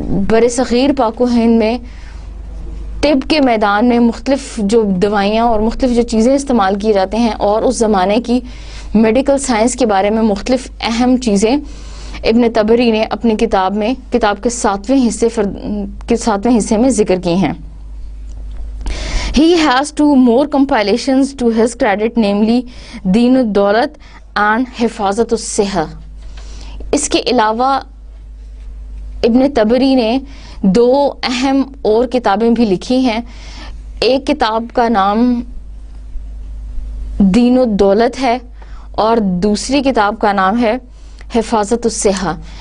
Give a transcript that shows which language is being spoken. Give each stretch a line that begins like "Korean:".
Urdu: برصغیر پاک و ہند میں طب کے میدان میں مختلف جو دوائیاں اور مختلف جو چیزیں استعمال کی جاتے ہیں، اور اس زمانے کی میڈیکل سائنس کے بارے میں مختلف اہم چیزیں ابن تبری نے اپنی کتاب کے 7ویں حصے میں ذکر کی ہیں.
English: He has two more compilations to his credit, namely Deen ad-Daulat and Hifazat as-Sihah.
Urdu: اس کے علاوہ ابن تبری نے دو اہم اور کتابیں بھی لکھی ہیں. ایک کتاب کا نام دین الدولت ہے اور دوسری کتاب کا نام ہے حفاظت الصحہ.